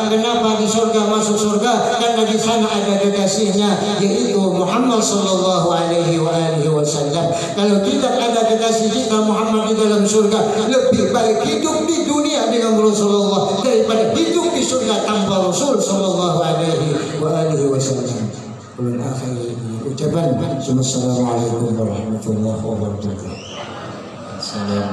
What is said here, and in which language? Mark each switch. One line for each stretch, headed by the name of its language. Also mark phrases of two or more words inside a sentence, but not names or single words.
Indonesian: Kenapa di surga masuk surga? Karena di sana ada kekasihnya, yaitu Muhammad
Arabic: صلى الله عليه وسلم.
Indonesian: Kalau tidak ada kekasih kita Muhammad di dalam surga, lebih baik hidup di dunia dengan Rasulullah daripada hidup di surga tanpa Rasul
Arabic: صلى الله عليه وسلم.
Banjar: Ulun akhir ucapan,
Arabic: السلام عليكم ورحمة الله وبركاته.